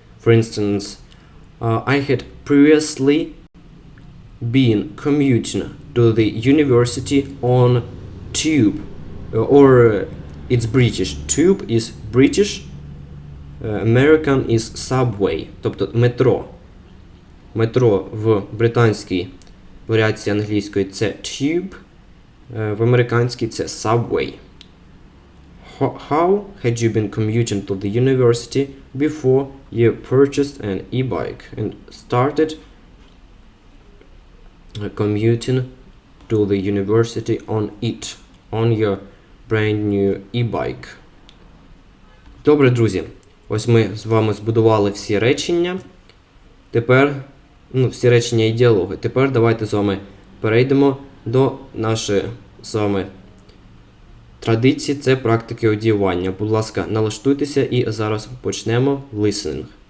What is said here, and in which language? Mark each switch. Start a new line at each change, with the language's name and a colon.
English: For instance, I had previously been commuting to the university on tube, or it's British. Tube is British, American is subway,
Ukrainian: тобто метро. Метро в британській варіації англійської це tube, в американській це subway.
English: How had you been commuting to the university before you purchased an e-bike and started commuting to the university on your brand new e-bike?
Ukrainian: Добре, друзі. Ось ми з вами збудували всі речення. Тепер, всі речення і діалоги. Тепер давайте з вами перейдемо до нашої з вами традиції. Це практики одіювання. Будь ласка, налаштуйтеся і зараз почнемо listening.